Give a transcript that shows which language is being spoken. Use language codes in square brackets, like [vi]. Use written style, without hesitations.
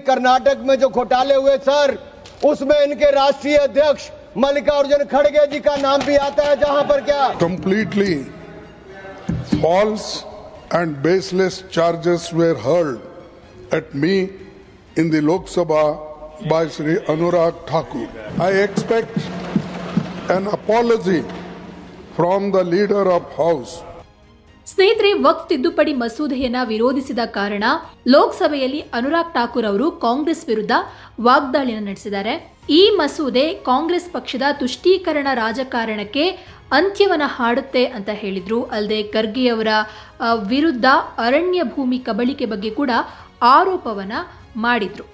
[hi] कर्नाटक में जो घोटाले हुए सर, उसमें इनके राष्ट्रीय अध्यक्ष मल्लिकार्जुन खड़गे जी का नाम भी आता है, जहां पर क्या [en] completely false and baseless charges were hurled at me in the Lok Sabha by Shri Anurag Thakur. I expect an apology from the leader of House. [kn] ಸ್ನೇಹಿತರೆ, ವಕ್ಫ್ ತಿದ್ದುಪಡಿ ಮಸೂದೆಯನ್ನ ವಿರೋಧಿಸಿದ ಕಾರಣ ಲೋಕಸಭೆಯಲ್ಲಿ ಅನುರಾಗ್ ಠಾಕೂರ್ ಅವರು ಕಾಂಗ್ರೆಸ್ ವಿರುದ್ಧ ವಾಗ್ದಾಳಿನ ನಡೆಸಿದ್ದಾರೆ. ಈ ಮಸೂದೆ ಕಾಂಗ್ರೆಸ್ ಪಕ್ಷದ ತುಷ್ಟೀಕರಣ ರಾಜಕಾರಣಕ್ಕೆ ಅಂತ್ಯವನ್ನ ಹಾಡುತ್ತೆ ಅಂತ ಹೇಳಿದ್ರು. ಅಲ್ಲದೆ ಖರ್ಗೆ ಅವರ ವಿರುದ್ಧ ಅರಣ್ಯ ಭೂಮಿ ಕಬಳಿಕೆ ಬಗ್ಗೆ ಕೂಡ ಆರೋಪವನ್ನ ಮಾಡಿದ್ರು.